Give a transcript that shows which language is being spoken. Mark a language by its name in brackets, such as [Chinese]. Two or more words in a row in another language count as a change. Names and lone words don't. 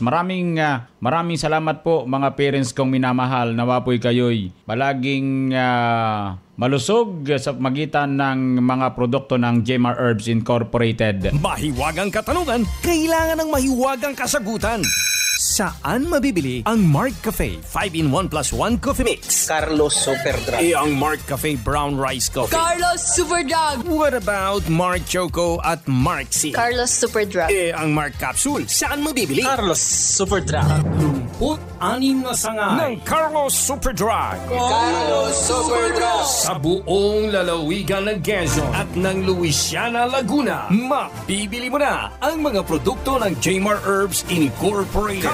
[Filipino] Maraming salamat po mga parents kong minamahal. Nawa po'y kayo'y palaging malusog sa pamagitan ng mga produkto ng Jmar Herbs Incorporated. Mahiwagang katanungan, kailangan ng mahiwagang kasagutan. Saan mabibili ang Mark Cafe 5-in-1 [English] plus 1 coffee mix? [Filipino] Carlos Super Drug. Ang Mark Cafe Brown Rice Coffee? Carlos Super Drug. [English] What about [Filipino] Mark Choco at Mark C? Carlos Super Drug. Ang Mark Capsule, saan mabibili? Carlos Super Drug. 36 na sangay ng Carlos Super Drug. Carlos Super Drug. Sa buong lalawigan ng Quezon at ng Luisiana, Laguna, mabibili mo na ang mga produkto ng Jmar Herbs Incorporated.